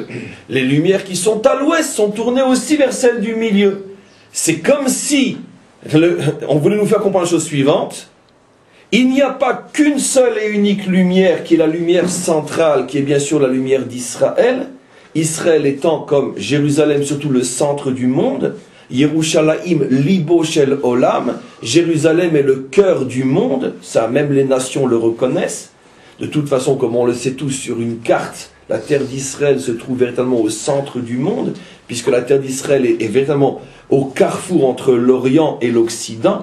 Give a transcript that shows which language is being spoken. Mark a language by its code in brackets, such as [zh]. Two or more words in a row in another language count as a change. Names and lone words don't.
[fr] Les lumières qui sont à l'Ouest sont tournées aussi vers celle du milieu. C'est comme si on voulait nous faire comprendre la chose suivante. Il n'y a pas qu'une seule et unique lumière qui est la lumière centrale, qui est bien sûr la lumière d'Israël. Israël étant comme Jérusalem surtout le centre du monde. [he] ירושלים ליבו של עולם. [fr] Jérusalem est le cœur du monde. Ça, même les nations le reconnaissent. De toute façon, comme on le sait tous sur une carte, la terre d'Israël se trouve véritablement au centre du monde, puisque la terre d'Israël est véritablement au carrefour entre l'Orient et l'Occident.